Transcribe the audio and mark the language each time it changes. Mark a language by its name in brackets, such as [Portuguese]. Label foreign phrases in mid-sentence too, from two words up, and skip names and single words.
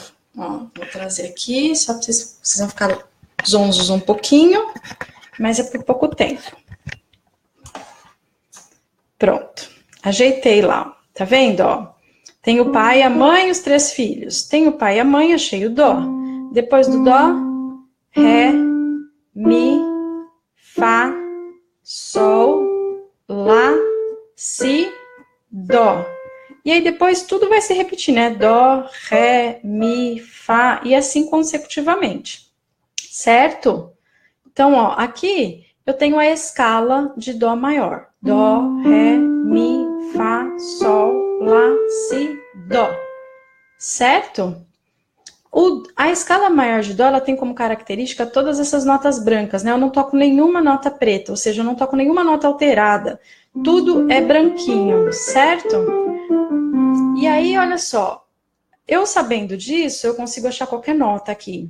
[Portuguese] Ó, vou trazer aqui, só para vocês vão ficar zonzos um pouquinho, mas é por pouco tempo. Pronto. Ajeitei lá. Tá vendo, ó? Tem o pai, a mãe e os 3 filhos. Tem o pai e a mãe, achei o dó. Depois do dó, ré, mi, fá, sol, lá, si, dó. E aí depois tudo vai se repetir, né? Dó, ré, mi, fá e assim consecutivamente. Certo? Então, ó, aqui eu tenho a escala de dó maior. Dó, ré, mi, fá, sol, lá, si, dó. Certo? A escala maior de dó, ela tem como característica todas essas notas brancas, né? Eu não toco nenhuma nota preta, ou seja, eu não toco nenhuma nota alterada. Tudo é branquinho, certo? E aí, olha só, eu sabendo disso, eu consigo achar qualquer nota aqui.